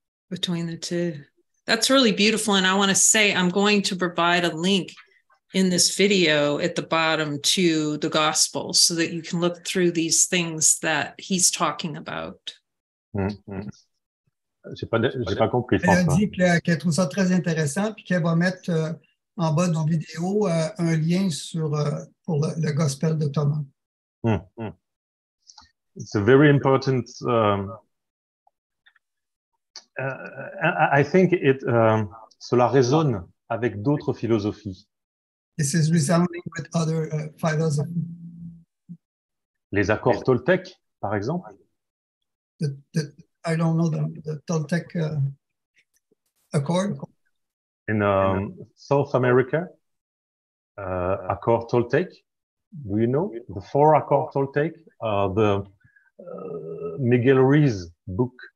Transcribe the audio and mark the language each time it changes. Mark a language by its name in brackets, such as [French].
[English] Between the two. That's really beautiful. And I want to say, I'm going to provide a link in this video at the bottom to the gospel so that you can look through these things that he's talking about. [French] J'ai pas compris. Elle a dit qu'elle trouve ça très intéressant puis qu'elle va mettre en bas du vidéo un lien pour le gospel de Thomas. [English] It's a very important. I think [French] cela résonne avec d'autres philosophies. [English] This is resounding with other philosophies. [French] Les accords Toltec, par exemple. [English] I don't know the Toltec accord. In South America, accord Toltec. Do you know the 4 accords Toltec? The Miguel Ruiz book.